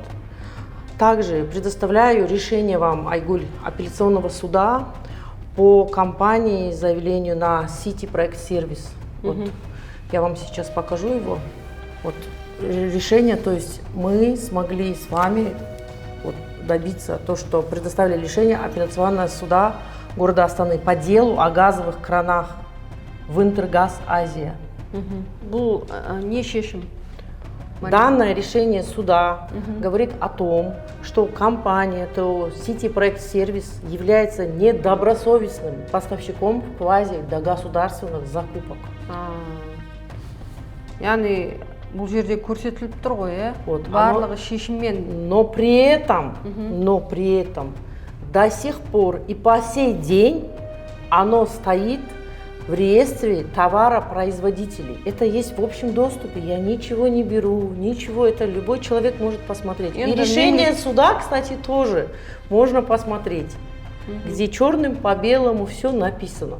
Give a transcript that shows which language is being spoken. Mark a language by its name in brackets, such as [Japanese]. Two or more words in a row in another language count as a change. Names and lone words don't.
[Russian] Также предоставляю решение вам, Айгуль, апелляционного суда по компании заявлению на City Project Service. Вот. Я вам сейчас покажу его. Вот решение, то есть мы смогли с вами добиться то, что предоставили решение апелляционного суда города Астаны по делу о газовых кранах в Интергаз Азия. [Kazakh] Бұл не шешім? [Russian] Данное решение суда говорит о том, что компания City Project Service является недобросовестным поставщиком квазигосударственных закупок. [Kazakh] Яғни бұл жерде көрсетіліп тұр ғой, [Russian] Вот, [Kazakh] барлығы шешіммен. [Russian] Но при этом до сих пор и по сей день оно стоит в реестре товаропроизводителей. Это есть в общем доступе, я ничего не беру, ничего, это любой человек может посмотреть. И решение суда, кстати, тоже можно посмотреть, где черным по белому все написано.